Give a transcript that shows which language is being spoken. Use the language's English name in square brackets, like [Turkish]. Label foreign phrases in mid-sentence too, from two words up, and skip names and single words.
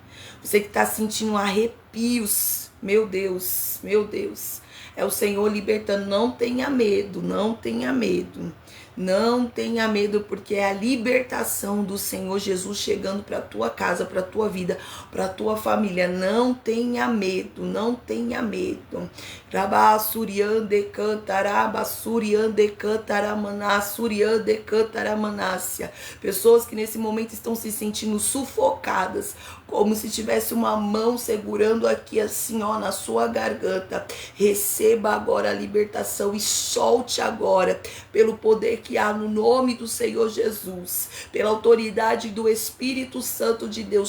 [Portuguese] Você que está sentindo arrepios, meu Deus, é o Senhor libertando. Não tenha medo, não tenha medo. Não tenha medo, porque é a libertação do Senhor Jesus chegando para a tua casa, para a tua vida, para a tua família. Não tenha medo, não tenha medo. Rabassuriande cantarabassuriande cantaramanasuriande cantaramanássia. Pessoas que nesse momento estão se sentindo sufocadas, como se tivesse uma mão segurando aqui assim, ó, na sua garganta. Receba agora a libertação e solte agora, pelo poder que há no nome do Senhor Jesus, pela autoridade do Espírito Santo de Deus.